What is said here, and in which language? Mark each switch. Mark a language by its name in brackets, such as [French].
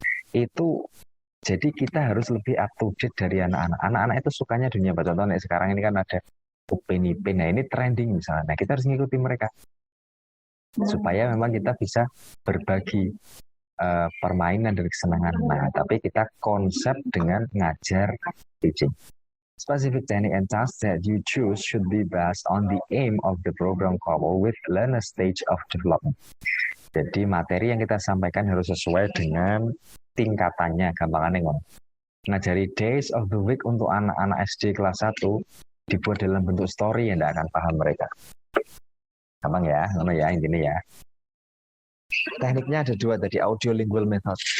[Indonesian] Itu jadi kita harus lebih up to date dari anak-anak. Anak-anak itu sukanya dunia apa? Contohnya sekarang ini kan ada Upin Ipin. Nah, ini trending misalnya. Nah, kita harus ngikuti mereka supaya memang kita bisa berbagi permainan dan kesenangan. Nah, tapi kita konsep dengan ngajar teaching. [English] Specific technique and tasks that you choose should be based on the aim of the program coupled with learner stage of development. [Indonesian] Jadi materi yang kita sampaikan harus sesuai dengan tingkatannya, gampangannya ngomong. Ngajari days of the week untuk anak-anak SD kelas 1 dibuat dalam bentuk story yang tidak akan paham mereka. Gampang ya, ngono ya intinya ya. Tekniknya ada 2 tadi, audio lingual method.